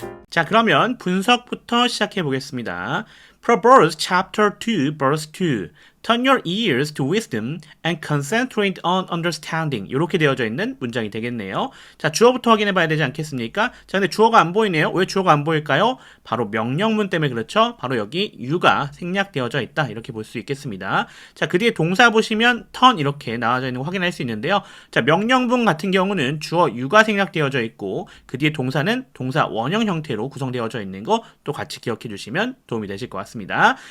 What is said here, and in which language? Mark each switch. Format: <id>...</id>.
<ko>자, 그러면 분석부터 시작해 보겠습니다.</ko> <en>Proverbs chapter 2 verse 2. Turn your ears to wisdom and concentrate on understanding.</en> <ko>이렇게 되어져 있는 문장이 되겠네요. 자, 주어부터 확인해 봐야 되지 않겠습니까? 자, 근데 주어가 안 보이네요. 왜 주어가 안 보일까요? 바로 명령문 때문에 그렇죠. 바로 여기 you가 생략되어져 있다, 이렇게 볼 수 있겠습니다. 자, 그 뒤에 동사 보시면 turn 이렇게 나와져 있는 거 확인할 수 있는데요. 자, 명령문 같은 경우는 주어 you가 생략되어져 있고 그 뒤에 동사는 동사 원형 형태로 구성되어져 있는 거 또 같이 기억해 주시면 도움이 되실 것 같습니다.</ko>